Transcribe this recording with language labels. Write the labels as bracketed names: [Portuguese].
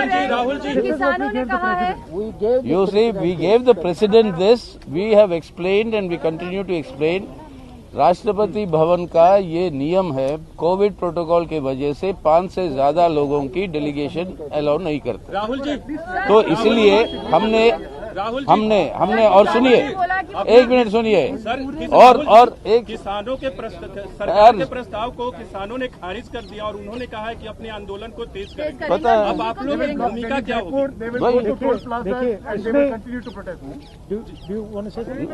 [Hindi] राहुल जी किसानों ने कहा है [English] We gave the You see, we gave the president this. We have explained and we continue to explain. [Hindi] Rashtrapati Bhavan का ये नियम है, कोविड प्रोटोकॉल के वजह से 5 से ज्यादा लोगों की डेलीगेशन अलाउ नहीं करते। राहुल जी, तो इसलिए हमने और सुनिए, एक मिनट सुनिए, और एक किसानों के सरकार के प्रस्ताव को किसानों ने खारिज कर दिया और उन्होंने कहा है कि अपने आंदोलन को तेज करेंगे। पता है। अब आप लोगों की भूमिका क्या होगी? [English] They will go to Toll Plaza and they will continue to protest. Do you want to say something?